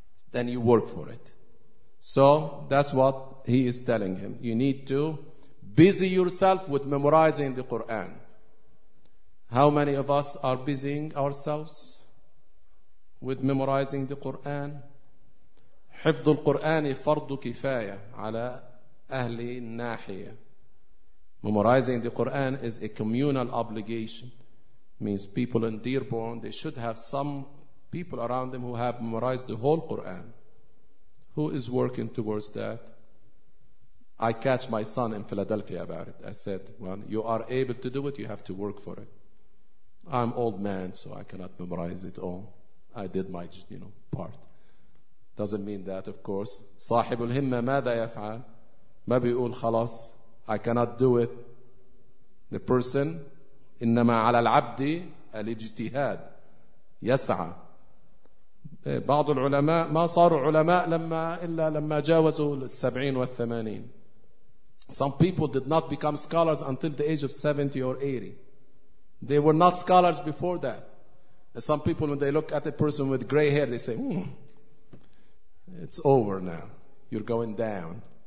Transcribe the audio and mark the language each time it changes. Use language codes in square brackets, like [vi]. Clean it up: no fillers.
[en] Then you work for it. So that's what he is telling him. You need to busy yourself with memorizing the Quran. How many of us are busying ourselves with memorizing the Quran? [ar] حفظ القرآن فرض كفاية على أهل الناحية. [en] Memorizing the Quran is a communal obligation. Means people in Dearborn, they should have some people around them who have memorized the whole Quran. Who is working towards that? I catch my son in Philadelphia about it. I said, well, you are able to do it, you have to work for it. I'm old man, so I cannot memorize it all. I did my, you know, part. Doesn't mean that, of course. [ar] صاحب الهمة ماذا يفعل؟ ما بيقول خلاص. [en] I cannot do it. The person, [ar] إنما على العبد الاجتهاد. يسعى. بعض العلماء ما صاروا علماء إلا لما جاوزوا 70 و 80. [en] Some people did not become scholars until the age of 70 or 80. They were not scholars before that. Some people, when they look at a person with gray hair, they say, it's over now. You're going down.